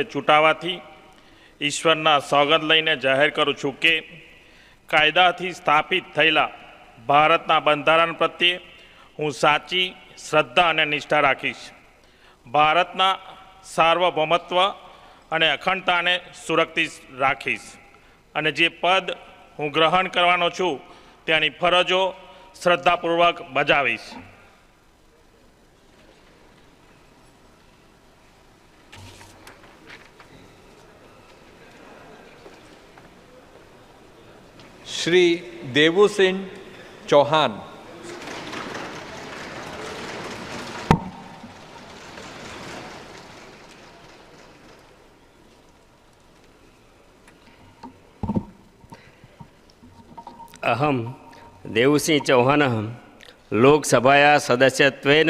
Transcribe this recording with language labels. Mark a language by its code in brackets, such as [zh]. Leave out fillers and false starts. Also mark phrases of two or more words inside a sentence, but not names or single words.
[gu] ચૂંટાવાથી ઈશ્વરના સોગંદ લઈને જાહેર કરું છું કે કાયદાથી સ્થાપિત થયેલા ભારતના બંધારણ પ્રત્યે હું સાચી શ્રદ્ધા અને નિષ્ઠા રાખીશ. ભારતના સાર્વભૌમત્વ અને અખંડતાને સુરક્ષિત રાખીશ અને જે પદ હું ગ્રહણ કરવાનો છું તેની ફરજો શ્રદ્ધાપૂર્વક બજાવીશ. [sa] श्री देवुसिंह चौहान. अहम देवसिंह चौहान लोकसभाया सदस्यत्वेन